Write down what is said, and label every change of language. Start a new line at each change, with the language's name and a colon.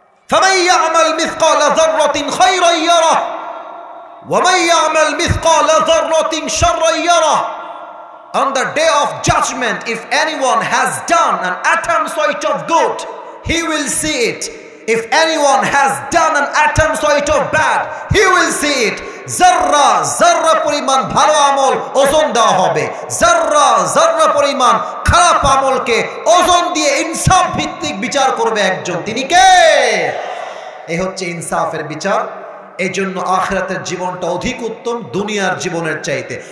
Arabic: فمن يعمل مثقال ذرة خيرا يره ومن يعمل مثقال ذرة شرا يره.
English: On the day of judgment, if anyone has done an atom size of good, he will see it. If anyone has done an atom size of bad, he will see it.
Bangla: জাররা জাররা পরিমাণ ভালো আমল ওজন দেওয়া হবে, জাররা জাররা পরিমাণ খারাপ আমলকে ওজন দিয়ে ইনসাফ ভিত্তিক বিচার করবে একজন। তিনি কে? এই হচ্ছে ইনসাফের বিচার। এই জন্য আখিরাতের জীবনটা অধিক উত্তম দুনিয়ার জীবনের চাইতে।